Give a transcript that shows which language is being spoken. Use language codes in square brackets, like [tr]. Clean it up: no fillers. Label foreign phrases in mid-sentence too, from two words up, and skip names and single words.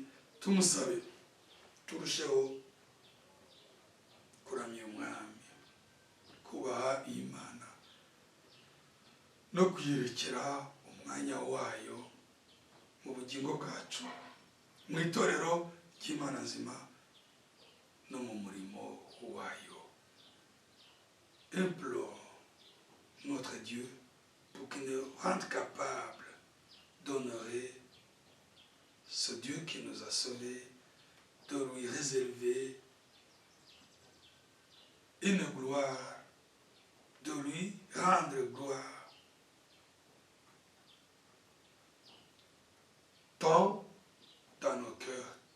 [rw] Tumusabe turusheho kuramya umwami, kubaha Imana no kuyirekera umwanya wayo mu bugingo bwacu, mu itorero ry'Imana nzima no mu murimo wayo. [fr] Implore notre Dieu pour qu'il nous rende capable d'honorer ce Dieu qui nous a sauvés, de lui réserver une gloire, de lui rendre gloire, tant dans nos cœurs,